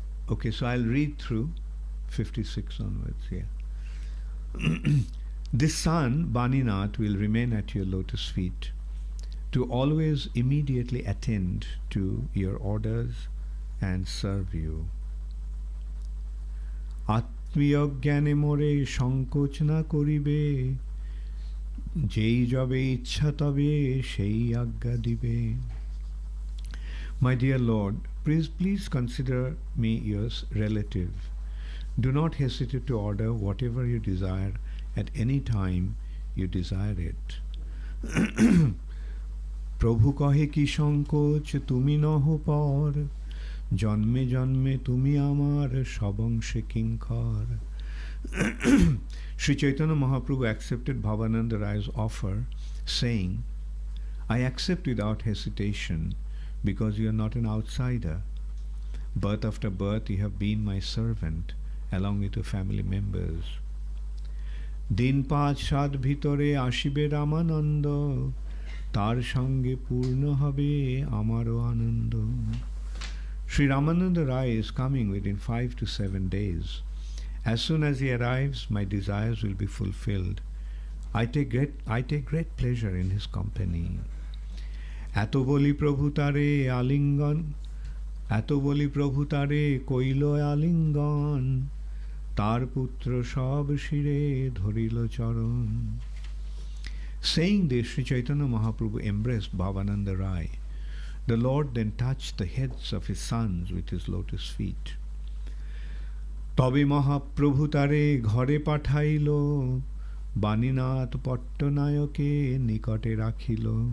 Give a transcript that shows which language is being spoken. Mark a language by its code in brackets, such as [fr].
[en] Okay, so I'll read through 56 onwards here. This son, Baninath, will remain at your lotus feet to always immediately attend to your orders and serve you. [bn] আত্মীয় জ্ঞানে মোরে সংকোচ না করিবে যেই যবে ইচ্ছা তবে সেই আজ্ঞা দিবে. [en] My dear Lord, please consider me your relative. Do not hesitate to order whatever you desire at any time you desire it. [bn] প্রভু কহে কি সংকোচ তুমি নহ পর জন্মে জন্মে তুমি আমার সবংশে কিঙ্কর. [en] Sri Chaitanya Mahaprabhu accepted Bhavananda Rai's offer, saying, I accept without hesitation because you are not an outsider. Birth after birth you have been my servant along with your family members. [bn] দিন ৫-৭ ভিতরে আসিবে রামানন্দ তার সঙ্গে পূর্ণ হবে আমারও আনন্দ. [en] Sri Ramananda Rai is coming within 5 to 7 days. As soon as he arrives, my desires will be fulfilled. I take great pleasure in his company. [bn] এত বলি প্রভু তারে আলিঙ্গন এত বলি প্রভু তারে কইল আলিঙ্গন তার পুত্র সব শিরে ধরিল চরণ. [en] Saying this, Sri Chaitanya Mahaprabhu embraced Bhavananda Rai. The Lord then touched the heads of his sons with his lotus feet. [bn] তবে মহাপ্রভু তারে ঘরে পাঠাইল, বাণীনাথ পট্টনায়কে নিকটে রাখিল.